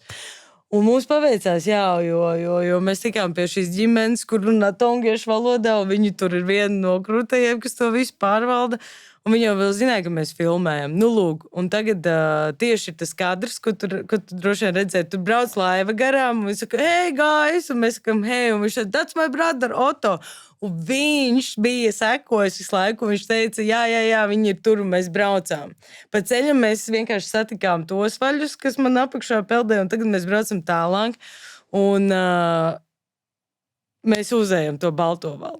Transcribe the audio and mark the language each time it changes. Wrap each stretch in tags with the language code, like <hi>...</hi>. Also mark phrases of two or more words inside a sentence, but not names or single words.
<lv>Un mums paveicās, jo mēs tikām pie šīs ģimenes, kur runā tongiešu valodā, un viņi tur ir viena no krūtajiem, kas to visu pārvalda. Un viņi jau vēl zināja, ka mēs filmējam. Lūk, un tagad tieši ir tas kadrs, ko tu droši vien redzēji. Tur brauc laiva garām, un viņš saka,</lv> <en>hey, guys,</en> <lv>un mēs sakam, hey, un viņš saka,</lv> <en>that's my brother, Otto.</en> <lv>Un viņš bija sekojis visu laiku, un viņš teica, jā, viņi ir tur, un mēs braucām. Pa ceļam mēs vienkārši satikām tos vaļus, kas man apakšā peldēja, un tagad mēs braucam tālāk, un mēs uzējam to balto valu.</lv>